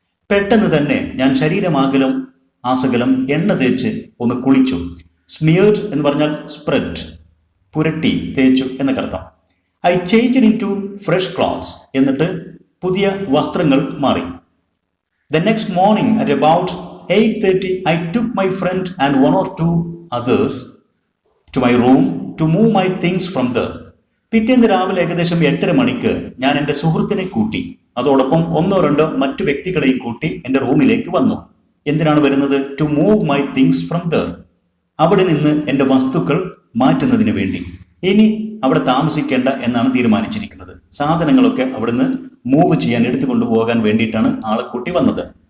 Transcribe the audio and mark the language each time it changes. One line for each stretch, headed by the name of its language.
Malayalam: പെട്ടെന്ന് തന്നെ ഞാൻ ശരീരമാകലം ആസകലം എണ്ണ തേച്ച് ഒന്ന് കുളിച്ചു. സ്മിയർഡ് എന്ന് പറഞ്ഞാൽ സ്പ്രെഡ്, പുരട്ടി, തേച്ചു എന്നൊക്കെ അർത്ഥം.
English: I changed into fresh clothes.
Malayalam: എന്നിട്ട് പുതിയ വസ്ത്രങ്ങൾ മാറി.
English: The next morning at about 8:30 I took my friend and one or two others to my room to move my things from there.
Malayalam: പിറ്റേന്ന് രാവിലെ ഏകദേശം 8:30 മണിക്ക് ഞാൻ എൻ്റെ സുഹൃത്തിനെ കൂട്ടി, അതോടൊപ്പം ഒന്നോ രണ്ടോ മറ്റു വ്യക്തികളെയും കൂട്ടി എൻ്റെ റൂമിലേക്ക് വന്നു. എന്തിനാണ് വരുന്നത്?
English: to move my things from there,
Malayalam: അവിടെ നിന്ന് എൻ്റെ വസ്തുക്കൾ മാറ്റുന്നതിന് വേണ്ടി. ഇനി അവിടെ താമസിക്കേണ്ട എന്നാണ് തീരുമാനിച്ചിരിക്കുന്നത്. സാധനങ്ങളൊക്കെ അവിടുന്ന് മൂവ് ചെയ്യാൻ എടുത്തു കൊണ്ടുപോകാൻ വേണ്ടിയിട്ടാണ് ആളെ കൂട്ടി വന്നത്.